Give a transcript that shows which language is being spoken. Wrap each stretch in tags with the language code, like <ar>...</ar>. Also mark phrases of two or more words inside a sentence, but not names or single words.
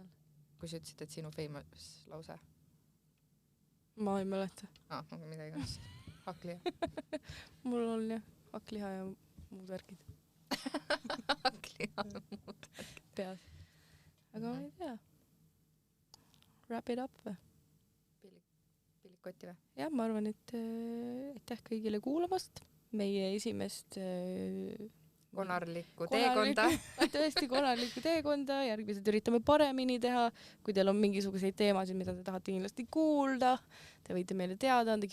<et>Kui sa ütlesid, et sinu famous lause? Ma ei mäleta. Nagu midagi on. Hakkliha. Mul on jah, hakkliha ja muud värgid. Hakkliha ja muud värgid. Peas. Aga ma ei tea.</et> <en>Wrap it up või?</en> <et>Pilikotti või? Jah, ma arvan, et aitäh kõigile kuulamast. Meie esimest konarlikku teekonda. Tõesti konarlikku teekonda. Järgmised üritame paremini teha. Kui teil on mingisuguseid teemasid, mida te tahate kindlasti kuulda, te võite meile teada anda.</et>